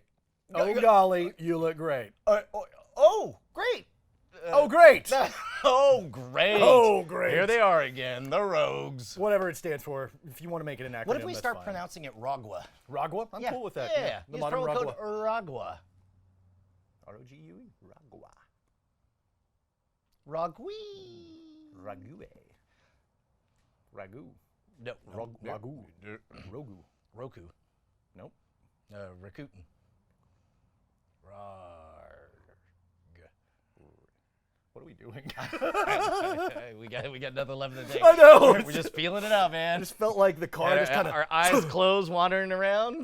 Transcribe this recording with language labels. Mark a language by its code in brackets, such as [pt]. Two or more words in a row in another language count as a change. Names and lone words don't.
[en] Go- Oh, go- golly, you look great. Great. Oh, great. Oh, great. Oh, great. Here they are again, the Rogues. Whatever it stands for, if you want to make it an acronym, What if we that's start fine. pronouncing it Rogwa? Ragwa? I'm cool with that. Yeah. The Use modern promo code Ragwa. Ragwa. R-O-G-U-E. Ragwa. Ragui. Ragu. Ragu. No, Ragu. Rogu. Roku. Nope. Rakuten. What are we doing? we got nothing left to take. I know. We're just feeling it out, man. I just felt like the car just kind Our of eyes closed, wandering around.